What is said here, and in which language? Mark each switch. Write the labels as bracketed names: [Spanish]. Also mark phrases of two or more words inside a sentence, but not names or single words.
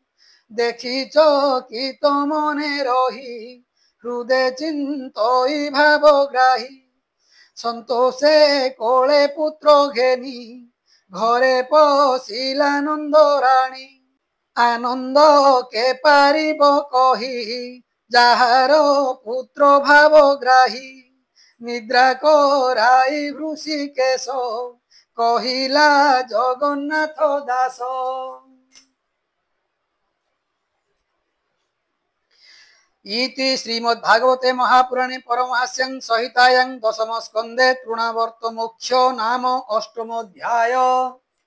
[Odia] ଦେଖିଛ କି ତମନେ ରହି ହୃଦେ ଚିନ୍ତଇ ଭାବଗ୍ରାହୀ ସନ୍ତୋଷେ କୋଳେ ପୁତ୍ର ଘେନି ଘରେ ପଶିଲା ନନ୍ଦରାଣୀ ଆନନ୍ଦ କେ ପାରିବ କହି ଯାହାର ପୁତ୍ର ଭାବଗ୍ରାହୀ ନିଦ୍ରା କରାଇ ହୃଷିକେଶ କହିଲା ଜଗନ୍ନାଥ ଦାସ [Sanskrit] इति श्रीमद्भागवते महापुराणे परमहास्यं संहितायां दशम स्कन्धे तृणावर्त मोक्ष नाम अष्टमोऽध्याय।